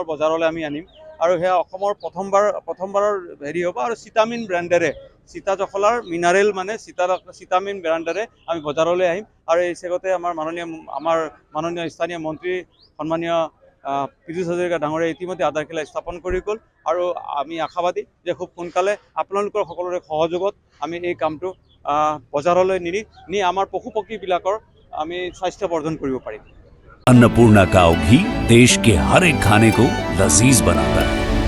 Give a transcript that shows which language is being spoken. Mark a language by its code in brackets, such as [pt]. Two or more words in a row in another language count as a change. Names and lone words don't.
[as] বজাৰলৈ আমি আনিম আৰু সেয়া অসমৰ প্ৰথমবাৰৰ হেৰি হ'ব আৰু চিটামিন ব্ৰেণ্ডেৰে সীতাজখলাৰ মিনাৰেল মানে চিটামিন ব্ৰেণ্ডেৰে আমি বজাৰলৈ আহিম আৰু এই চেগতে আমাৰ মাননীয় স্থানীয় মন্ত্ৰী সন্মানীয় পীযুষ হাজৰিকা ডাঙৰীয়াই ইতিমধ্যে আধাৰশিলা স্থাপন কৰি গ'ল আৰু আমি আশাবাদী যে খুব সোনকালে আপোনালোকৰ সকলোৰে সহযোগত আমি এই কামটো বজাৰলৈ নি আমাৰ পশু পক্ষীবিলাকৰ আমি স্বাস্থ্য বৰ্ধন কৰিব পাৰিম। [hi] अन्नपूर्णा काव घी देश के हर एक खाने को लजीज बनाता है।